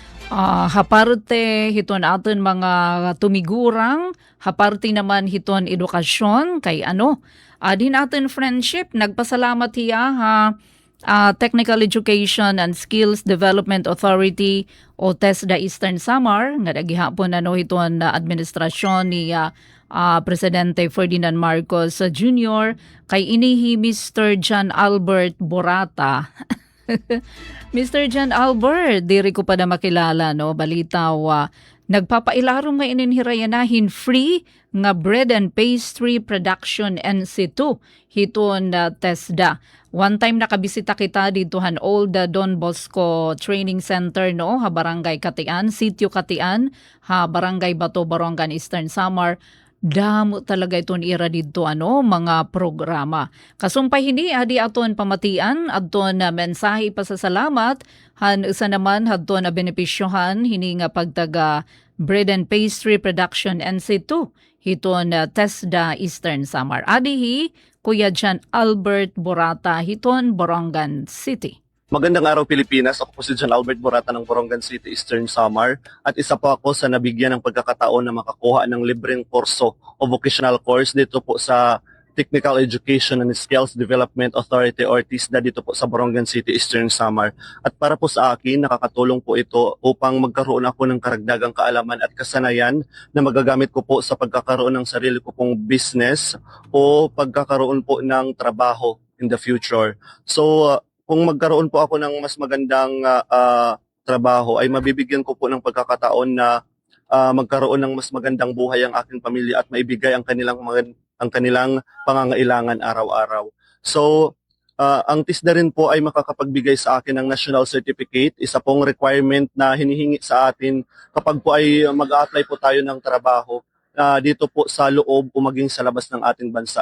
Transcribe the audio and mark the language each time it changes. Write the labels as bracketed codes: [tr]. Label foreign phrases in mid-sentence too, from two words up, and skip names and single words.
[war] haparte hiton aton mga tumigurang, haparte naman hiton edukasyon kay din aton friendship, nagpasalamat hiya Technical Education and Skills Development Authority o TESDA Eastern Samar nga dagihapon hiton na administrasyon ni Presidente Ferdinand Marcos Jr. kay inihi Mr. John Albert Borata. Mr. John Albert, diri ko pa na makilala balitaw nagpapailarong nga ininhirayanahin free nga [en] bread and pastry production NC2 [war] hiton TESDA. [en] One time [war] nakabisita kita ditohan Old Don Bosco Training Center ha Barangay Katian, Sitio Katian, ha Barangay Bato, Barongan, Eastern Samar. Damo talaga iton ira dito mga programa. Kasumpay hindi adi aton pamatian adton na mensahe pasasalamat han isa naman hadton na benepisyohan hini nga pagtaga [en] bread and pastry production NC2 [war] hiton TESDA Eastern Samar. Adihi Kuya John Albert Borata hiton Borongan City. [tl] Magandang araw Pilipinas, ako po si John Albert Borata ng Borongan City, Eastern Samar at isa po ako sa nabigyan ng pagkakataon na makakuha ng libreng kurso o [en] vocational course [tl] dito po sa Technical Education and Skills Development Authority or TESDA dito po sa Borongan City, Eastern Samar. At para po sa akin, nakakatulong po ito upang magkaroon ako ng karagdagang kaalaman at kasanayan na magagamit ko po sa pagkakaroon ng sarili ko pong business o pagkakaroon po ng trabaho [en] in the future. [tl] So, kung magkaroon po ako ng mas magandang trabaho ay mabibigyan ko po ng pagkakataon na magkaroon ng mas magandang buhay ang aking pamilya at maibigay ang kanilang pangangailangan araw-araw. So, ang TESDA rin po ay makakapagbigay sa akin ng [en] national certificate, [tl] isa pong requirement na hinihingi sa atin kapag po ay mag-a-apply po tayo ng trabaho dito po sa loob o maging sa labas ng ating bansa.